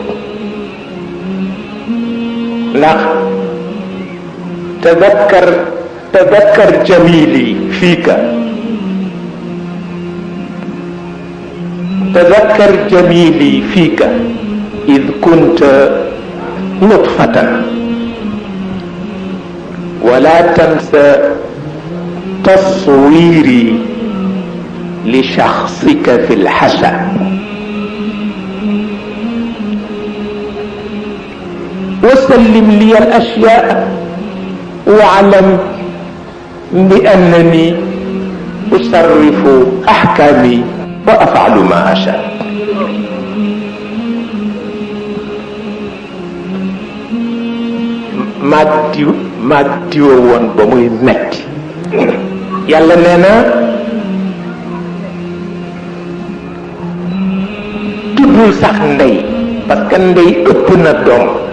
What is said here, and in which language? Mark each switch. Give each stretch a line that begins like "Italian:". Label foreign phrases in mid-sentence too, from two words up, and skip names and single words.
Arabic: ndax تذكر جميلي فيك تذكر جميلي فيك إذ كنت نطفة ولا تنسى تصويري لشخصك في الحشى وسلم لي الأشياء واعلم بأنني أصرف أحكامي وأفعل ما أشاء
Wolof: maag diwa woon ba muy metti yàlla nee na tuddul sax ndey
French: parce que
Wolof: ndey ëpp na doom